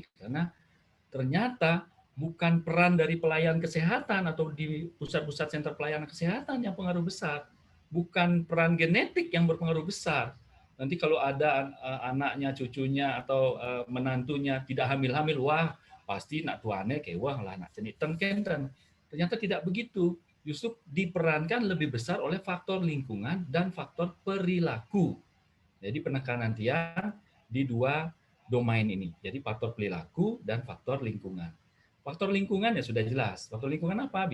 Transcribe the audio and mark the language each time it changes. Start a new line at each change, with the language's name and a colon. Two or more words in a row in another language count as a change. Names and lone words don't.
Indonesian: Karena ternyata bukan peran dari pelayan kesehatan atau di pusat-pusat sentra pelayanan kesehatan yang pengaruh besar. Bukan peran genetik yang berpengaruh besar. Nanti kalau ada anaknya, cucunya, atau menantunya tidak hamil-hamil, wah pasti
Balinese: nak tuane kewah lah, nak ceniten kenten.
Indonesian: Ternyata tidak begitu. Justru diperankan lebih besar oleh faktor lingkungan dan faktor perilaku. Jadi penekanan tiang di dua domain ini. Jadi faktor perilaku dan faktor lingkungan. Faktor lingkungan ya sudah jelas. Faktor lingkungan apa?